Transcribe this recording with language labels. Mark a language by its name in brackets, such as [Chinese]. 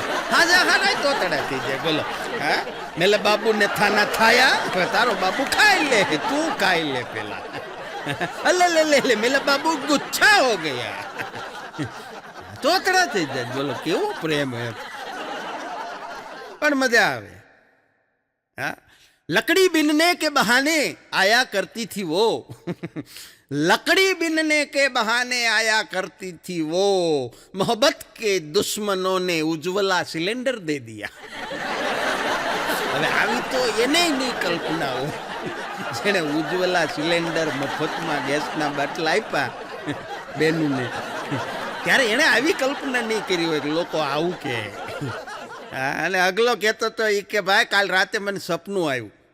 [Gujarati] હાજા હારા તોતડા થઈ જાય, બોલો. હા, મેલે બાબુને થાના થાયા, તારો બાબુ ખાઈ લે, તું ખાઈ લે પેલા. અલે લે લે લે, મેલા બાબુ ગુચ્છા હો ગયા, તોતડા થઈ જાય, બોલો. કેવો પ્રેમ હે, પણ મજા આવે. [Hindi] હા, लकड़ी बीनने के बहाने आया करती थी वो, लकड़ी बीनने के बहाने आया करती थी वो, मोहब्बत के दुश्मनों ने उज्ज्वला सिलेंडर दे दिया. [Gujarati] હવે આવી તો એને નહીં કલ્પના હો જેને ઉજ્જવલા સિલેન્ડર મફતમાં ગેસના બાટલા આપ્યા બેનુને, ત્યારે એણે આવી કલ્પના નહીં કરી હોય કે લોકો આવું કે. અને અગલો કહેતો તો એ કે ભાઈ કાલ રાતે મને સપનું આવ્યું.